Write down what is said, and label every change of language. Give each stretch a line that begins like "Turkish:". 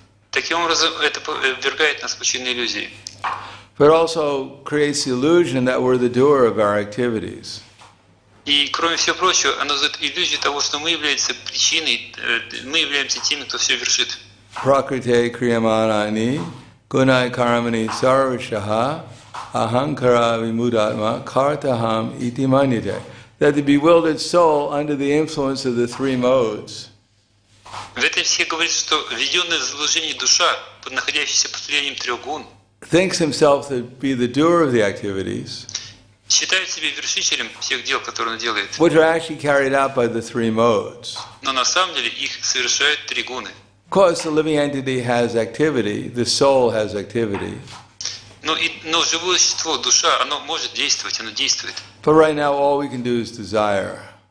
Russian: Таким образом, это ввергает нас в пучины иллюзий.
English: but also creates the illusion that we're the doer of our activities.
Russian: И, кроме всего прочего, оно создает иллюзию того, что мы являемся причиной, мы являемся теми, кто все вершит.
Sanskrit: Prakrite kriyamanani gunai karamani sarvashaha ahankara vimudatma kartaham iti manyate.
English: That the bewildered soul, under the influence of the three modes,
Russian: В этой все говорится, что введенная в заблуждение душа, находящаяся под влиянием трех гун,
English: thinks himself to be the doer of the activities,
Russian: считает себя вершителем всех дел, которые он делает.
English: which are actually carried out by the three modes.
Russian: Но на самом деле их совершают три гуны.
English: Of course, the living entity has activity, the soul has activity.
Russian: Но живое существо, душа, оно может действовать, оно действует.
English: But right now, all we can do is desire.